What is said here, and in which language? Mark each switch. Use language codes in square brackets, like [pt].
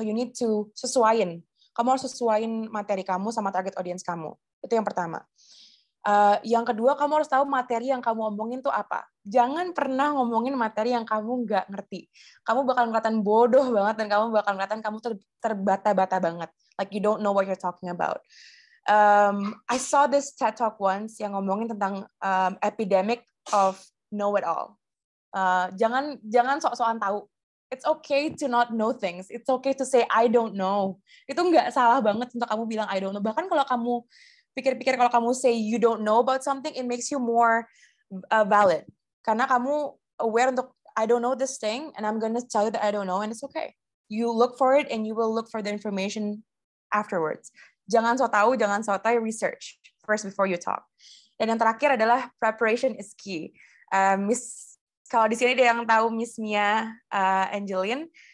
[en] So you need to [id] sesuaiin. Kamu harus sesuaiin materi kamu sama target audience kamu. Itu yang pertama. Yang kedua, kamu harus tahu materi yang kamu omongin tuh apa. Jangan pernah ngomongin materi yang kamu nggak ngerti. Kamu bakal kelihatan bodoh banget, dan kamu bakal kelihatan kamu terbata-bata banget. [en] Like you don't know what you're talking about. I saw this TED Talk once [id] yang ngomongin tentang [en] epidemic of know-it-all. [id] Jangan sok-sokan tahu. [en] It's okay to not know things. It's okay to say I don't know. [id] Itu nggak salah banget untuk kamu bilang [en] I don't know. [id] Bahkan kalau kamu pikir-pikir, kalau kamu [en] say you don't know about something, it makes you more valid. [id] Karena kamu aware untuk [en] I don't know this thing, and I'm gonna tell you that I don't know, and it's okay. You look for it, and you will look for the information afterwards. [id] Jangan so tahu, jangan so tahu, [en] research first before you talk. [id] Dan yang terakhir adalah [en] preparation is key. [id] Kalau di sini ada yang tahu Miss Mia Angelin,